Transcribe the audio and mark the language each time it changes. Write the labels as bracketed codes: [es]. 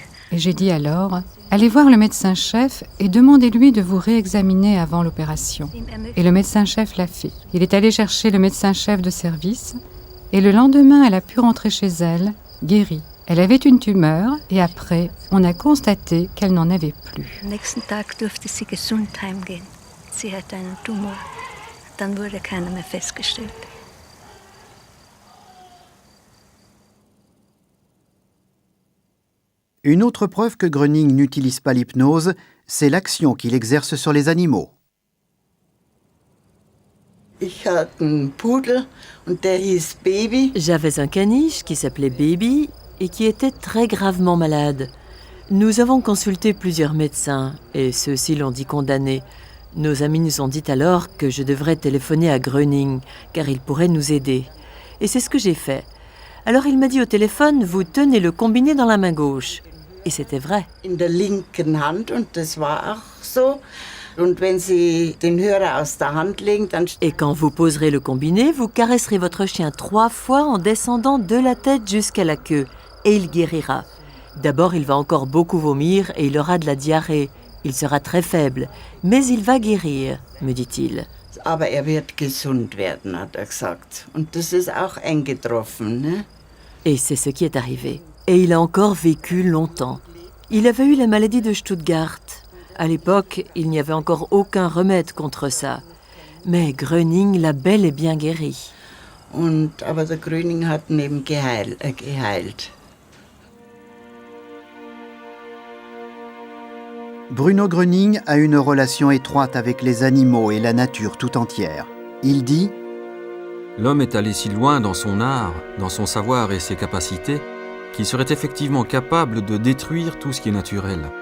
[fr] Et j'ai dit alors « Allez voir le médecin-chef et demandez-lui de vous réexaminer avant l'opération ». Et le médecin-chef l'a fait. Il est allé chercher le médecin-chef de service et le lendemain, elle a pu rentrer chez elle, guérie. Elle avait une tumeur et après, on a constaté qu'elle n'en avait plus. [de] Am nächsten Tag durfte sie gesund heimgehen. Sie hatte einen Tumor. Dann wurde keiner mehr festgestellt. [fr] Une autre preuve que Gröning n'utilise pas l'hypnose, c'est l'action qu'il exerce sur les animaux. J'avais un caniche qui s'appelait Baby et qui était très gravement malade. Nous avons consulté plusieurs médecins et ceux-ci l'ont dit condamné. Nos amis nous ont dit alors que je devrais téléphoner à Gröning car il pourrait nous aider. Et c'est ce que j'ai fait. Alors il m'a dit au téléphone, vous tenez le combiné dans la main gauche. Et c'était vrai. [de] In der linken Hand und das war auch so. Und wenn Sie den Hörer aus der Hand legen, dann... [fr] Et quand vous poserez le combiné, vous caresserez votre chien 3 fois en descendant de la tête jusqu'à la queue. Et il guérira. D'abord, il va encore beaucoup vomir et il aura de la diarrhée. Il sera très faible. Mais il va guérir, me dit-il. [de] Aber wird gesund werden, hat gesagt. Und das ist auch eingetroffen, ne? [fr] Et c'est ce qui est arrivé. Et il a encore vécu longtemps. Il avait eu la maladie de Stuttgart. À l'époque, il n'y avait encore aucun remède contre ça. Mais Gröning l'a bel et bien guéri. [de] Aber der Gröning hat ihn eben geheilt. [fr] Bruno Gröning a une relation étroite avec les animaux et la nature tout entière. Il dit « L'homme est allé si loin dans son art, dans son savoir et ses capacités, qu'il serait effectivement capable de détruire tout ce qui est naturel.